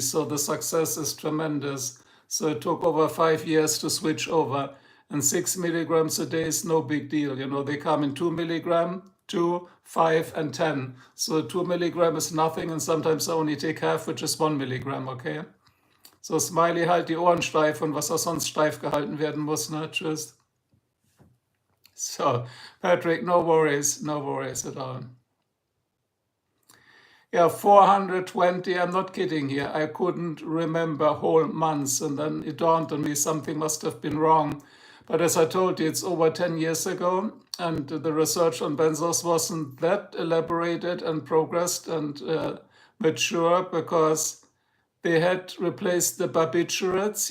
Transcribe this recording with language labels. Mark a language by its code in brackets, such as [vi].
[en] So the success is tremendous. So it took over 5 years to switch over. And 6 milligrams a day is no big deal. You know, they come in 2 milligram, 2, 5, and 10. So 2 milligram is nothing, and sometimes I only take half, which is 1 milligram, okay? [de] So, Smiley, halt die Ohren steif und was auch sonst steif gehalten werden muss, ne? Tschüss. [en] So, Patrick, no worries at all. Yeah, 420, I'm not kidding here. I couldn't remember whole months, and then it dawned on me something must have been wrong. But as I told you, it's over 10 years ago, and the research on benzos wasn't that elaborated and progressed and mature, because they had replaced the barbiturates.